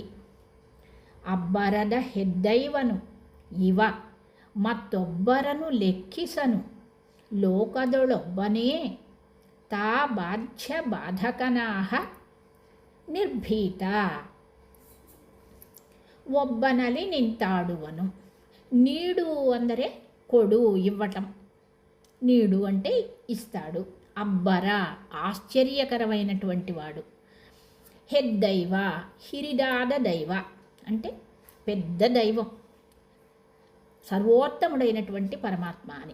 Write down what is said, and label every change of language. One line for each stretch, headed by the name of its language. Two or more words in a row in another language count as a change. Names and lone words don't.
Kannada: ಅಬ್ಬರದ ಹೆದ್ದೈವನು ಇವ ಮತ್ತೊಬ್ಬರನು ಲೆಕ್ಕಿಸನು, ಲೋಕದೊಳೊಬ್ಬನೇ ತಾ ಬಾಧ್ಯ ಬಾಧಕನಾಹ ನಿರ್ಭೀತ. ಒಬ್ಬನಲ್ಲಿ ನಿಂತಾಡುವನು. ನೀಡು ಅಂದರೆ ಕೊಡು, ఇవ్వటం.
Telugu: నీడు అంటే ఇస్తాడు. అబ్బర ఆశ్చర్యకరమైనటువంటి వాడు.
Kannada: ಹೆದ್ದೈವ ಹಿರಿದಾದ ದೈವ
Telugu: అంటే పెద్ద దైవం, సర్వోత్తముడైనటువంటి పరమాత్మ అని.